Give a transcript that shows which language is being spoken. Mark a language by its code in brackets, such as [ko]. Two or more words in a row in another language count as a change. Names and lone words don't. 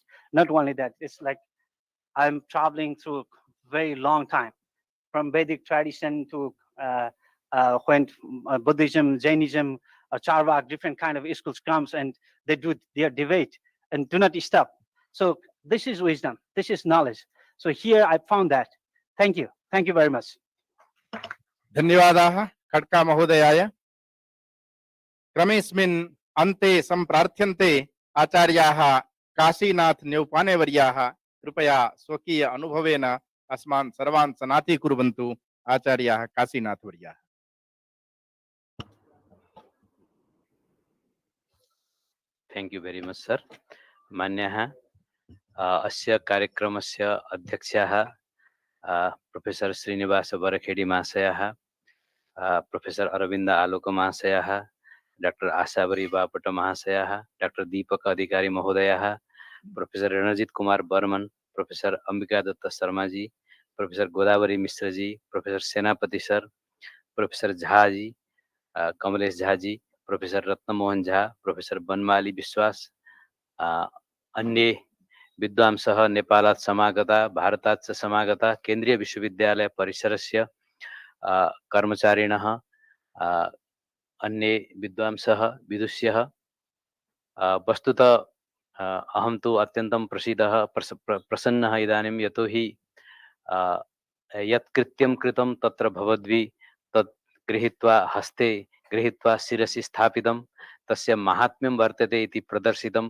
[en] Not only that, it's like I'm traveling through very long time, from Vedic tradition to when Buddhism, Jainism, Charvak, different kind of schools comes and they do their debate and do not stop. So this is wisdom, this is knowledge. So here I found that. Thank you very much. [sa] धन्यवादाः खड्का महोदयाय। क्रमेऽस्मिन् अन्ते सम्प्रार्थ्यन्ते आचार्याः काशीनाथ न्यौपानेवर्याः कृपया स्वकीय अनुभवेन अस्मान् सर्वान् सनाथीकुर्वन्तु। आचार्याः काशीनाथवर्याः। [en] Thank you very much, sir. [sa] मान्यः अस्य कार्यक्रमस्य अध्यक्षः प्रोफेसर श्रीनिवास वरखेडी महाशयः, प्रोफेसर अरविन्द आलोक महाशयः, डाक्टर आशावरी बापट महाशयः, डाक्टर दीपक अधिकारी महोदयः, प्रोफेसर रणजित कुमार बर्मन, प्रोफेसर अंबिका दत्त शर्मा जी, प्रोफेसर गोदावरी मिश्र जी, प्रोफेसर सेनापति सर, प्रोफेसर झा जी, कमलेश झा जी, प्रोफेसर रत्नमोहन झा, प्रोफेसर बनमाली विश्वास, अन्ये विद्वांसः नेपालात् समागता, भारतात् च समागता, केन्द्रीय विश्वविद्यालय परिसरस्य कर्मचारिणः, अन्ये विद्वांसः, विदुष्यः, वस्तुतः अहं तु अत्यन्तं प्रसन्नः इदानीं, यतोहि यत् कृत्यं कृतं तत्र भवद्भिः तत् गृहीत्वा हस्ते गृहीत्वा शिरसि स्थापितं, तस्य माहात्म्यं वर्तते इति प्रदर्शितम्।